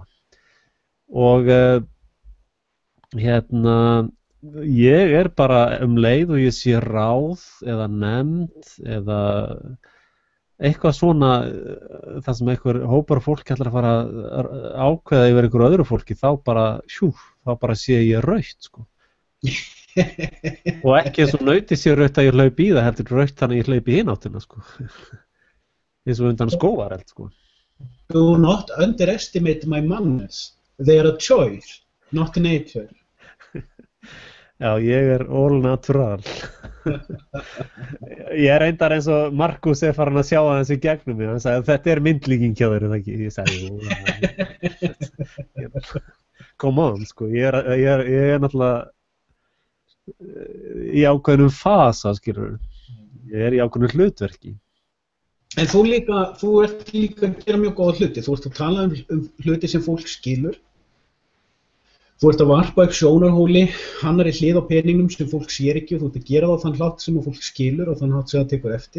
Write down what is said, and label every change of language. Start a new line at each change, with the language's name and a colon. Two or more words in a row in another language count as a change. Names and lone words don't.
Icelandic: Og ég er bara leið og ég sé ráð eða nefnd eða eitthvað svona, það sem einhver hópar fólki ætlar að fara að ákveða yfir einhverju öðru fólki, þá bara sé ég rautt, sko. Og ekki eins og nauti sé rautt að ég hlaupi í það, heldur rautt þannig að ég hlaupi í hináttina, sko. Eins og undan skógareld, sko.
English: Do not underestimate my manners. They are a choice. not nature.
Icelandic: Já, ég er
English: all natural.
Icelandic: Ég er reyndar eins og Markus farin að sjá aðeins í gegnum mig. Hann sagði að þetta er myndlíking hjá þér, það ekki? Ég sagði,
English: come on,
Icelandic: sko. Ég er náttúrulega í ákveðnum fasa, skilur. Ég er í ákveðnum hlutverki. En þú ert líka að gera mjög góða hluti. Þú ert að tala um hluti sem fólk skilur. Þú ert að varpa upp sjónarhóli, annarri hlið á peningnum sem fólk sér ekki og þú ert að gera það á þann hátt sem fólk skilur og þann hátt sem það tekur eftir.